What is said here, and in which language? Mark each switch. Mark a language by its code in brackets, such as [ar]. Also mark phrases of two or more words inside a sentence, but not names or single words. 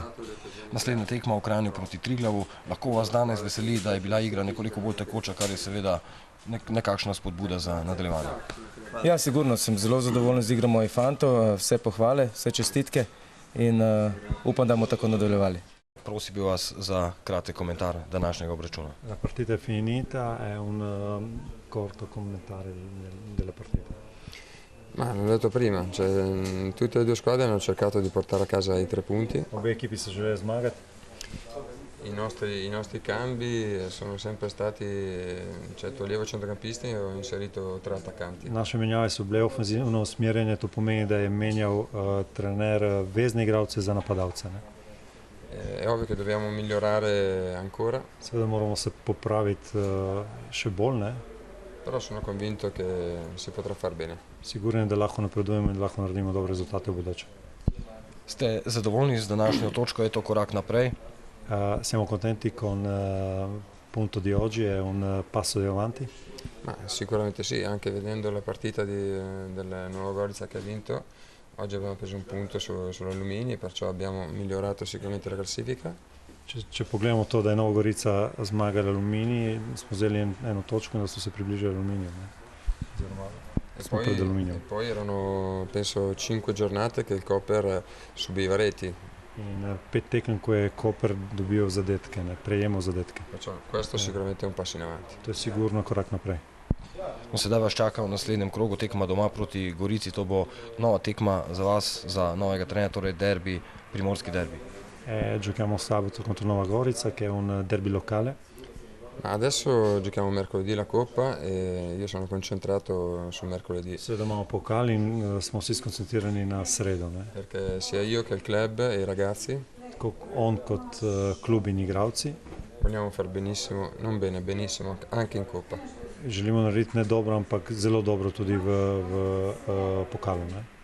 [sl] Naslednja tekma v Kranju proti Triglavu. Lahko vas danes veseli, da je bila igra nekoliko bolj tekoča, kar je seveda nekakšna spodbuda za nadaljevanje? Ja, sigurno sem zelo zadovoljen z igro mojih fantov, vse pohvale, vse čestitke in upam, da bomo tako nadaljevali. Prosil bi vas za kratek komentar današnjega obračuna. [it] La partita è finita, è un corto commentario della partita. Ma l'ho detto prima, tutte e due squadre hanno cercato di portare a casa i 3 punti. [sl] Obe ekipi so želeli zmagati. [it] I nostri cambi sono sempre stati, toglievo centrocampisti e ho inserito 3 attaccanti. [sl] Naše menjave so bile ofenzivno usmerjene, to pomeni, da je menjal trener vezne igralce za napadalce. [it] È ovvio che dobbiamo migliorare ancora. [sl] Seveda moramo se popraviti še bolj, ne? [it] Però sono convinto che si potrà far bene. [sl] Siguren je, da lahko napredujemo in lahko naredimo dobre rezultate v bodoče. Ste zadovoljni z današnjo točko, je to korak naprej? [it] Siamo contenti con il punto di oggi, è un passo di avanti? Ma sicuramente sì, anche vedendo la partita del Nuova Gorica che ha vinto, oggi abbiamo preso un punto sull'Alumini, perciò abbiamo migliorato sicuramente la classifica. [sl] Če pogledamo to, da je Nova Gorica zmagala Alumini, smo vzeli eno točko in da so se približali Aluminiju. Smo pred Aluminijem. [it] E poi erano, penso, 5 giornate che il Koper subiva reti. [sl] In 5 tekem, ko je Koper dobil zadetke, prejemal zadetke. [it] Questo sicuramente è un passo in avanti. [sl] To je sigurno korak naprej. Sedaj vas čaka v naslednjem krogu tekma doma proti Gorici. To bo nova tekma za vas, za novega trenerja, torej derbi, primorski derbi. [it] Giochiamo sabato contro Nova Gorica, che è un derby locale. Adesso giochiamo mercoledì la Coppa e io sono concentrato sul mercoledì. [sl] Seveda imamo pokal in smo vsi skoncentrirani na sredo. [it] Perché sia io che il club e i ragazzi, [sl] tako on kot klub in igralci, [it] vogliamo far benissimo, non bene, benissimo, anche in Coppa. [sl] Želimo narediti ne dobro, ampak zelo dobro tudi v pokalu.